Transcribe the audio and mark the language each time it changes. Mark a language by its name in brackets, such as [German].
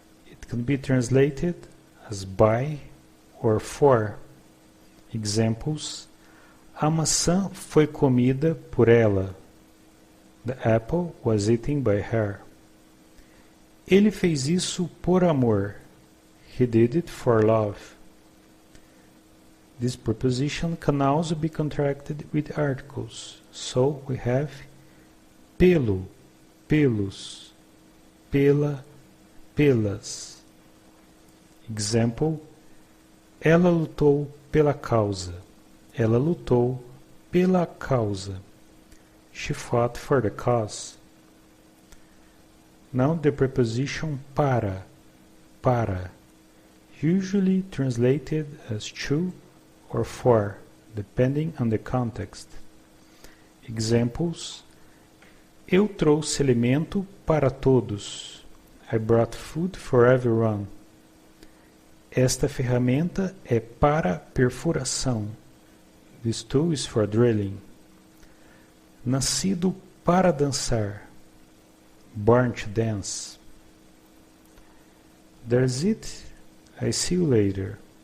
[English] It can be translated as by or for. [Portuguese] Examples: a maçã foi comida por ela. [English] The apple was eaten by her. [Portuguese] Ele fez isso por amor. [English] He did it for love. This preposition can also be contracted with articles. So we have pelo, pelos, pela, pelas. [Portuguese] Example: ela lutou pela causa. Ela lutou pela causa. [English] She fought for the cause. Now the preposition para, usually translated as to or for, depending on the context. [Portuguese] Examples: eu trouxe alimento para todos. [English] I brought food for everyone. [Portuguese] Esta ferramenta é para perfuração. [English] This tool is for drilling. [Portuguese] Nascido para dançar. [English] Born to dance. That's it. I see you later.